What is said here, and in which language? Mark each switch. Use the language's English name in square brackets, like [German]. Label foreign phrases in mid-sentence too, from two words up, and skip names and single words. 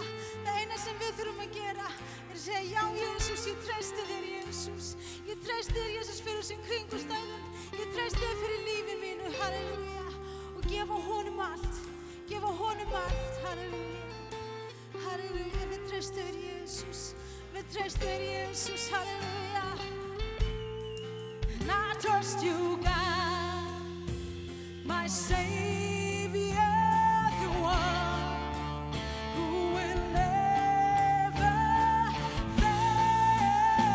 [Icelandic] Það eina sem við þurfum að gera er að segja, já Jesus, ég treysti þér Jesus, ég treysti þér Jesus fyrir þessum kringumstæðum, ég treysti þér fyrir lífi mínu, halleluja. Og gefa honum allt, halleluja. Halleluja, við treystum þér Jesus, við treystum þér Jesus, halleluja. [English] And I trust you, God, my Savior, the one who will never fail.